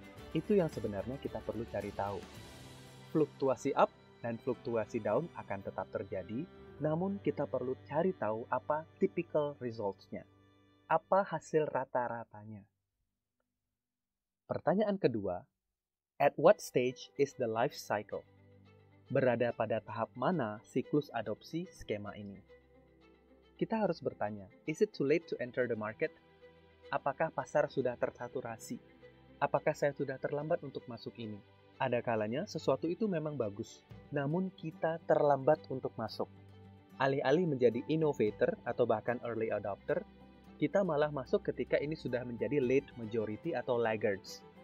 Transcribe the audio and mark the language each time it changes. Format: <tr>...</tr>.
<id>Itu yang sebenarnya kita perlu cari tahu. Fluktuasi up dan fluktuasi down akan tetap terjadi, namun kita perlu cari tahu apa typical results-nya. Apa hasil rata-ratanya? Pertanyaan kedua,</id> <en>at what stage is the life cycle?</en> <id>Berada pada tahap mana siklus adopsi skema ini? Kita harus bertanya,</id> <en>is it too late to enter the market?</en> <id>Apakah pasar sudah tersaturasi? Apakah saya sudah terlambat untuk masuk ini? Ada kalanya sesuatu itu memang bagus, namun kita terlambat untuk masuk. Alih-alih menjadi innovator atau bahkan early adopter, kita malah masuk ketika ini sudah menjadi late majority atau laggards.</id>